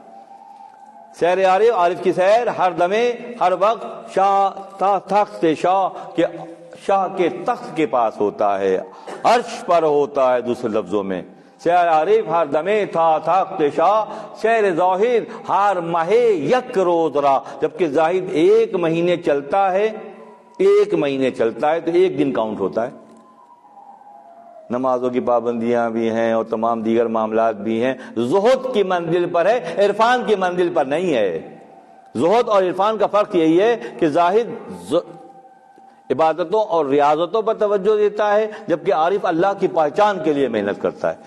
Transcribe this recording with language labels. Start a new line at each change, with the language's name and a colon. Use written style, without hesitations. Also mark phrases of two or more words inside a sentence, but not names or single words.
Urdu: سیر عارف کی سیر ہر دمے ہر وقت تخت سے شاہ کے تخت کے پاس ہوتا ہے، عرش پر ہوتا ہے۔ دوسرے لفظوں میں
Persian: سیر عارف ہر دمے تخت شاہ، سیر زاہد ہر ماہ یک روز را،
Urdu: جبکہ زاہد 1 مہینے چلتا ہے، 1 مہینے چلتا ہے تو 1 دن کاؤنٹ ہوتا ہے۔ نمازوں کی پابندیاں بھی ہیں اور تمام دیگر معاملات بھی ہیں، زہد کی منزل پر ہے، عرفان کی منزل پر نہیں ہے۔ زہد اور عرفان کا فرق یہی ہے کہ زاہد عبادتوں اور ریاضتوں پر توجہ دیتا ہے، جبکہ عارف اللہ کی پہچان کے لیے محنت کرتا ہے۔